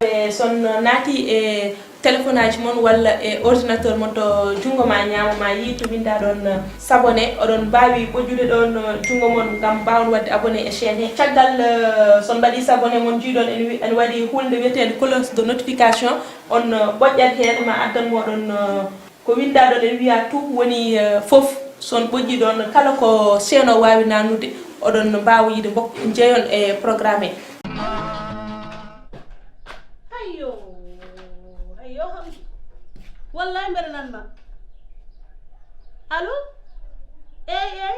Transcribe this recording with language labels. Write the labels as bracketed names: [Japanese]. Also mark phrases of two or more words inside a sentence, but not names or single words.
[Fula] son naati e téléphonage mon walla e ordinateur mon to jungo ma ñaama ma yi to winda don s'abonné odon bawi bojjude don jungo mon ngam bawon wadde abonné e chaîne he caggal son badi s'abonné mon jiidon en wadi hulde wetede [French] cloche de notification [Fula] on bojjat hen ma addan modon ko winda don en wiya tout woni fof son bojji don kala ko seno wawi nanude odon bawi yide bok jeyon e programme wallahi mbere nan ma allo ey